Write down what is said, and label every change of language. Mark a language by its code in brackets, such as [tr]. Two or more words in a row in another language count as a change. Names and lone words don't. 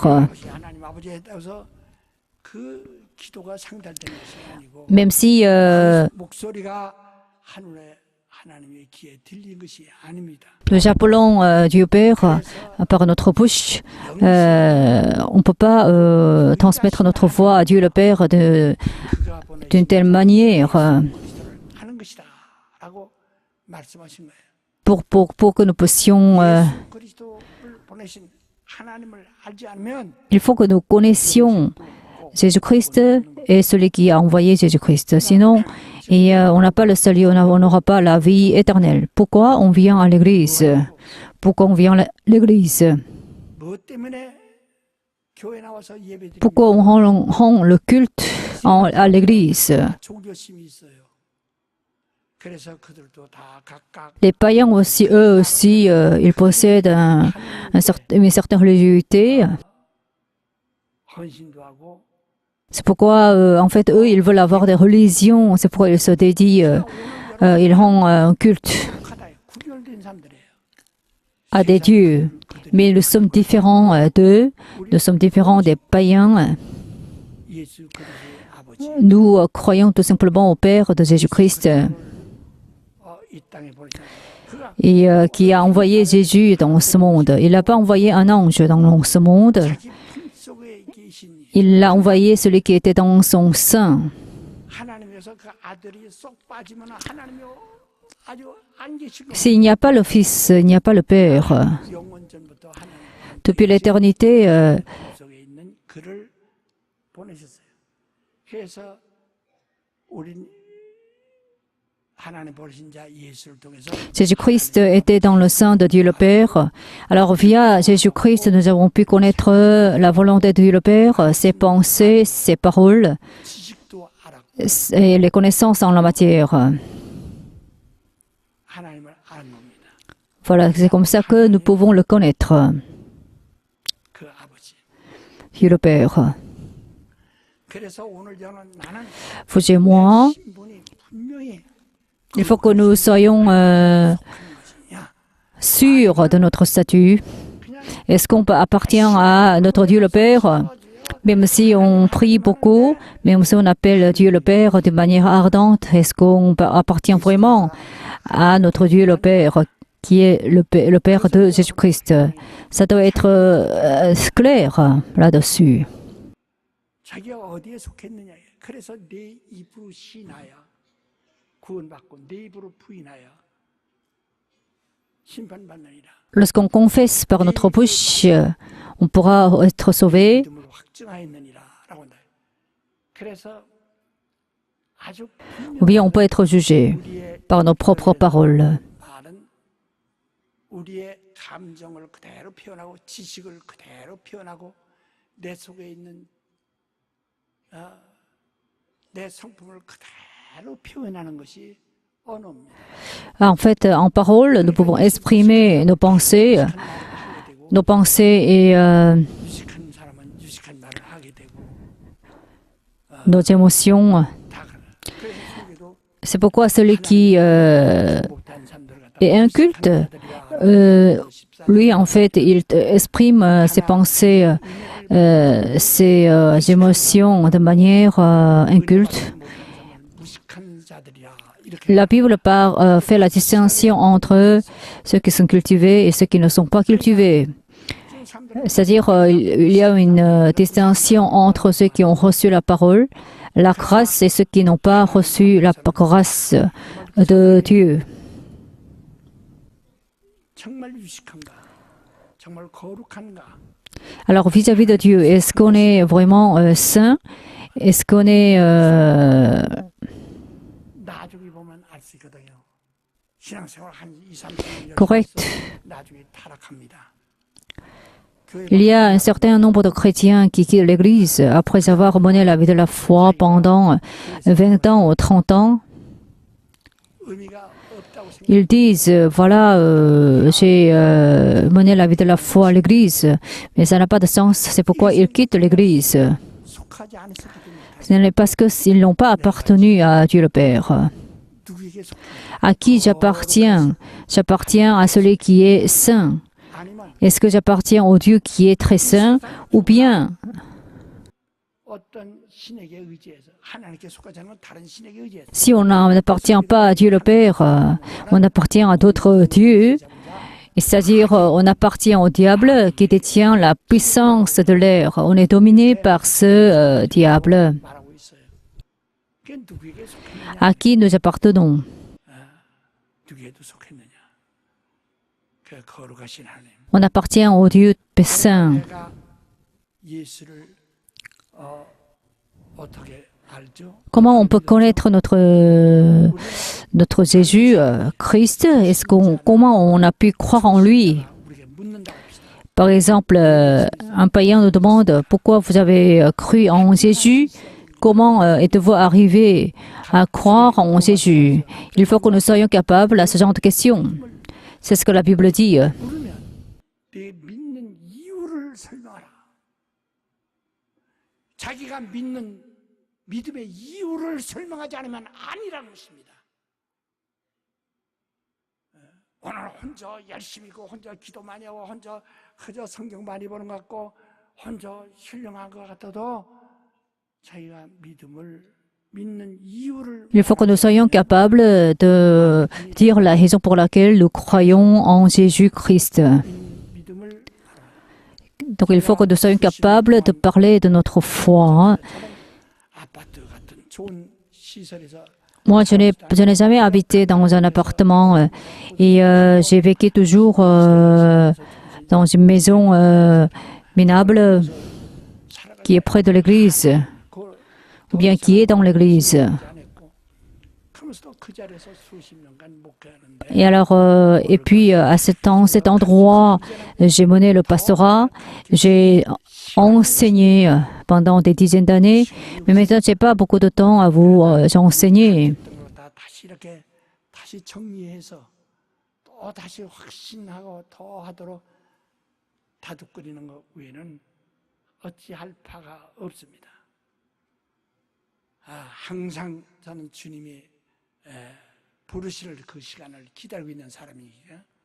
[ko] 하나님 아버지 했다고서 그 기도가 상달되는 것이 아니고 [fr] Même si [ko] 목소리가 하늘에 하나님의 귀에 들린 것이 아닙니다. [fr] Nous appelons Dieu Père par notre bouche. On ne peut pas transmettre notre voix à Dieu le Père [ko] 그가 보내신 [fr] d'une telle manière [ko] 그리스도를 아는 것이다라고 말씀하신 거예요. [fr] pour que nous puissions... [ko] 예수 그리스도를 보내신 하나님을 알지 않으면 [fr] il faut que nous connaissions Jésus-Christ et celui qui a envoyé Jésus-Christ. Sinon, on n'a pas le salut, on n'aura pas la vie éternelle. Pourquoi on vient à l'église? Pourquoi on vient à l'église? [ko] 뭐 때문에 교회 나와서 예배드리는 [fr] Pourquoi on rend le culte à l'église? [ko] 종교심이 있어요. 그래서 그들도 다 각각 [fr] Les païens aussi, eux aussi, ils possèdent une certaine religiosité. [ko] 헌신도 하고 [fr] C'est pourquoi, en fait, eux, ils veulent avoir des religions. C'est pourquoi ils se dédient, ils rendent un culte [ko] 하다 구별된 사람들이에요. [fr] à des dieux. Mais nous sommes différents d'eux. Nous sommes différents des païens. [ko] 예수 그리스도의 아버지 [fr] Nous croyons tout simplement au Père de Jésus-Christ [ko] 이 땅에 보내신 그가 [fr] et qui a envoyé Jésus dans ce monde. Il n'a pas envoyé un ange dans ce monde. [ko] 자기 품속에 계신 [fr] Il a envoyé celui qui était dans son sein. [ko] 하나님에서 그 아들이 쏙 빠지면 하나님이 아주 안 계실 거예요. [fr] S'il n'y a pas le Fils, il n'y a pas le Père. [ko] 영원 전부터 하나님 [fr] Depuis l'éternité, [ko] 속에 있는 그를 보내셨어요. 그래서 우린 하나님 보내신 자 예수를 통해서 [fr] Jésus-Christ était dans le sein de Dieu le Père. Alors via Jésus-Christ, nous avons pu connaître la volonté de Dieu le Père, ses pensées, ses paroles [ko] 지식도 알았고 [fr] et les connaissances en la matière. [ko] 하나님을 아는 겁니다. [fr] Voilà, c'est comme ça que nous pouvons le connaître, [ko] 그 아버지. [fr] Dieu le Père. [ko] 그래서 오늘 저는 나는 [fr] Vous et moi, [ko] 신분이 분명히 [fr] il faut que nous soyons [ko] 하는 것이냐. [fr] sûrs de notre statut. Est-ce qu'on appartient à notre Dieu le Père? Même si on prie beaucoup, même si on appelle Dieu le Père de manière ardente, est-ce qu'on appartient vraiment à notre Dieu le Père, qui est le Père de Jésus-Christ? Ça doit être clair là-dessus. [ko] 자기가 어디에 속했느냐. 그래서 내 입으로 시인하여 구원받고 내 입으로 부인하여 심판받느니라. [fr] Lorsqu'on confesse par notre bouche, on pourra être sauvé. [ko] 믿음으로 확증하였느니라라고 한다. 그래서 아주 [fr] Ou bien on peut être jugé [ko] 우리의 [fr] par nos propres paroles. [ko] 말은 우리의 감정을 그대로 표현하고 지식을 그대로 표현하고 내 속에 있는 내 성품을 그대로 표현하는 것이 언어입니다. [fr] En fait, en parole, nous pouvons exprimer nos pensées et [ko] 유식한 사람은 유식한 말을 하게 되고 [fr] nos émotions. [ko] 다 그래. 그래서 속에도 [fr] C'est pourquoi celui qui [ko] 못한 사람들 같다. [fr] est inculte, lui, en fait, il exprime ses pensées, ses émotions de manière inculte. [ko] 무식한 자들이야. 이렇게 [fr] La Bible fait la distinction entre ceux qui sont cultivés et ceux qui ne sont pas cultivés. C'est-à-dire, il y a une distinction entre ceux qui ont reçu la parole, la grâce, et ceux qui n'ont pas reçu la grâce de Dieu. [ko] 정말 유식한가? 정말 거룩한가? [fr] Alors, vis-à-vis de Dieu, est-ce qu'on est vraiment saint? Est-ce qu'on est [ko] 나중에 보면 알 수 있거든요. 신앙생활 한 2, 3년 [fr] correct? [ko] 나중에 타락합니다. [fr] Il y a un certain nombre de chrétiens qui quittent l'Église après avoir mené la vie de la foi pendant 20 ans ou 30 ans. [ko] 의미가 없다고 생각. [fr] Ils disent, voilà, j'ai mené la vie de la foi à l'Église, mais ça n'a pas de sens. C'est pourquoi ils quittent l'Église. [ko] 속하지 않았기 때문에 [fr] Ce n'est parce qu'ils n'ont pas appartenu à Dieu le Père. [ko] 누구에게 속하? [fr] À qui j'appartiens? J'appartiens à celui qui est saint. [ko] 아니면 [fr] Est-ce que j'appartiens au Dieu qui est très saint? Ou bien [ko] 어떤 신에게 의지해서 하나님께 속하지 않은 다른 신에게 의지해서 [fr] Si on n'appartient pas à Dieu le Père, on appartient à d'autres dieux. C'est-à-dire, on appartient au diable qui détient la puissance de l'air. On est dominé par ce diable. [ko] 말하고 있어요. 그게 누구에게 속했느냐? [fr] À qui nous appartenons? [ko] 누구에도 속했느냐? 그 거룩하신 하나님. [fr] On appartient au Dieu saint. [ko] 내가 예수를 어떻게 알죠? [fr] Comment on peut connaître notre Jésus, Christ? Comment on a pu croire en lui? [ko] 우리에게 묻는다고 합시다. [fr] Par exemple, un païen nous demande pourquoi vous avez cru en Jésus? Comment êtes-vous arrivé à croire en Jésus? Il faut que nous soyons capables à ce genre de questions. C'est ce que la Bible dit. [ko] 물으면 내 믿는 이유를 설명하라. 자기가 믿는 믿음의 이유를 설명하지 않으면 아니라는 것입니다. 오늘 혼자 열심히 있고 혼자 기도 많이 하고 혼자 성경 많이 보는 것 같고 혼자 힐링한 것 같아도 자기가 믿음을 믿는 이유를 [fr] Il faut que nous soyons capables de dire la raison pour laquelle nous croyons en Jésus-Christ. [ko] 믿음을 [fr] Donc il faut que nous soyons capables de parler de notre foi. [ko] 아파트 같은 좋은 시설에서 [fr] Moi, je n'ai jamais habité dans un appartement et j'ai vécu toujours dans une maison minable qui est près de l'église ou bien qui est dans l'église. [ko] 그러면서도 그 자리에서 수십 년간 목회하는데 [fr] Et alors, et puis à cet endroit, j'ai mené le pastorat, j'ai enseigné pendant des dizaines d'années, mais maintenant, je n'ai pas beaucoup de temps à vous enseigner. [ko] 다 다시 이렇게 다시 정리해서 또 다시 확신하고 더 하도록 다독거리는 것 외에는 어찌할 바가 없습니다. 항상 저는 주님이 부르실 그 시간을 기다리고 있는 사람이에요.